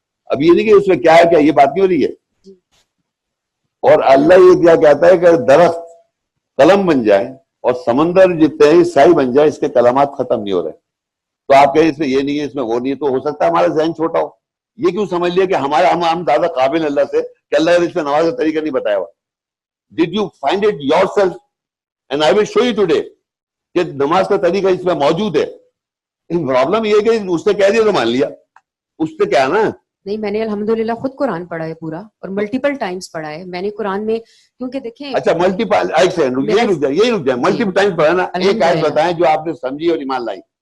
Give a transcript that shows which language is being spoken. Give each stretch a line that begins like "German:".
Urdu: اب یہ نہیں کہ اس میں کیا ہے, کیا یہ بات نہیں ہو رہی ہے. اور اللہ یہ کیا کہتا ہے کہ درخت قلم بن جائے اور سمندر جتنے ہی سائی بن جائے, اس کے کلمات ختم نہیں ہو رہے. تو آپ کہیں اس میں یہ نہیں ہے, اس میں وہ نہیں ہے, تو ہو سکتا ہے ہمارا ذہن چھوٹا ہو. یہ کیوں سمجھ لیا کہ ہم زیادہ قابل اللہ سے کہ اللہ نے اس میں نماز کا طریقہ نہیں بتایا ہوا.
English: Did you find it yourself? And I will show you today
Urdu: کہ نماز کا طریقہ اس میں موجود ہے. پرابلم یہ ہے کہ اس نے کہہ دیا تو مان لیا. اس سے کیا نا, نہیں میں نے الحمدللہ خود قرآن پڑھا ہے پورا اور ملٹیپل ٹائمز پڑھا ہے میں نے قرآن میں, کیونکہ دیکھیں اچھا ملٹیپل, ایک سیکنڈ یہی رک جائے, ملٹیپل ٹائمز پڑھا نا, ایک آیت بتائیں جو آپ نے سمجھی اور ایمان لائی.